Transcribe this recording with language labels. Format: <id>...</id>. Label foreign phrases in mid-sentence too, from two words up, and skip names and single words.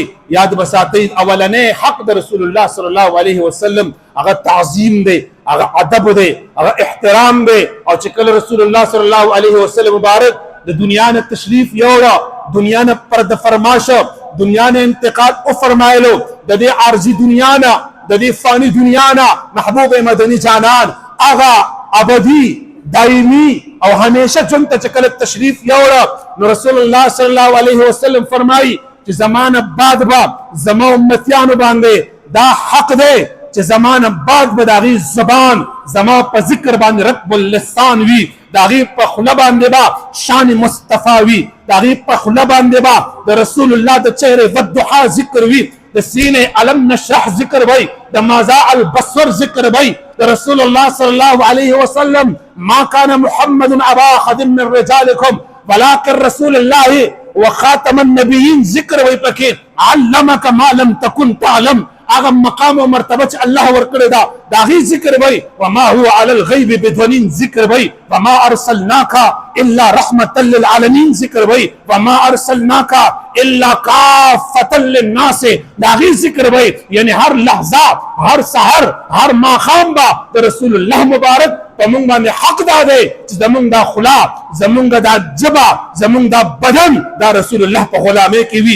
<ps>یاد بساتئ اولنی حق د</ps> <ar>رسول الله صلی الله علیه وسلم</ar> <ps>هغه تعظیم دی، هغه ادب دی، هغه احترام دی. او چې کله</ps> <ar>رسول الله صلی الله علیه وسلم</ar> <ps>مبارک د دنیا نه تشریف یوړه، دنیا نه پرده فرماشه، دنیا نه انتقال او فرمایلو، د دې عارضی دنیا نه، د دې فانی دنیا نه محبوب مدنی جانان هغه ابدی دائمی او همیشه ژوند ته چې کله تشریف یوړه نو</ps> <ar>رسول الله صلی الله علیه وسلم</ar> <ps>فرمایي چې زمانه بعد به زما امتیانو باندې دا حق دی چې زمانه بعد به د هغې زبان زما په ذکر باندې</ps> <ar>رطب اللسان</ar> <ps>وي، د هغې په خوله باندې به شان مصطفی وي، د هغې په خوله باندې به د رسول الله د چهرې والضحا ذکر وي، د سینې</ps> <ar>علم نشرح</ar> <ps>ذکر وي، د</ps> <ar>مازاع البصر</ar> <ps>ذکر وي، د</ps> <ar>رسول الله صلی الله علیه وسلم ما كان محمد ابا احد من رجالکم ولكن رسول الله وخاتم النبیین</ar> <ps>ذکر وي پکې</ps> <ar>علمک ما لم تكن تعلم.</ar> <ps>هغه مقام او مرتبه چې الله ورکړی دا د هغې ذکر وی.</ps> <ar>وما هو على الغیب بدونین</ar> <ps>ذکر وی.</ps> <ar>وما ارسلناک الا رحمة للعالمین</ar> <ps>ذکر وی.</ps> <ar>وما ارسلناک الا کافة للناس</ar> <ps>د هغې ذکر وی. یعنی هر لحظه، هر سحر، هر ماښام به د رسول الله مبارک په موږ باندې حق دا دی چې زموږ دا خوله، زموږ دا ژبه، زموږ دا بدن دا رسول الله په غلامۍ کې وي.</ps>